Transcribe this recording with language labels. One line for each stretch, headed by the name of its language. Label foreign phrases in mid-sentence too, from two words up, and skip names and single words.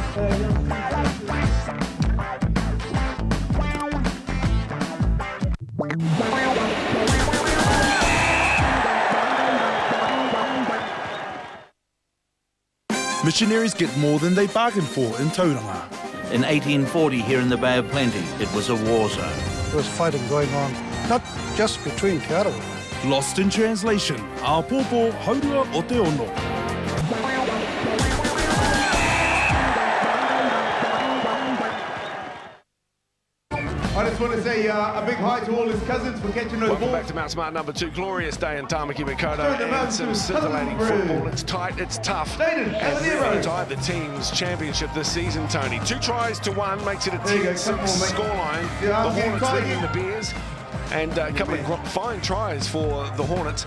English: Missionaries get more than they bargained for in Tauranga. In 1840, here in the Bay of Plenty, it was a war zone. There was fighting going on, not just between Te Arawa. Lost in translation,
Māori: a popo haurua o te ono.
English: I just want to say a big hi to all his cousins for catching those balls. Welcome back to Mount Smart number 2. Glorious day in Tamaki Makaurau, and some scintillating football. It's tight, it's tough, and really tight. The team's championship this season, Tony. 2 tries to 1 makes it a 10-6 scoreline. The Hornets leading the Bears and a couple of fine tries for the Hornets.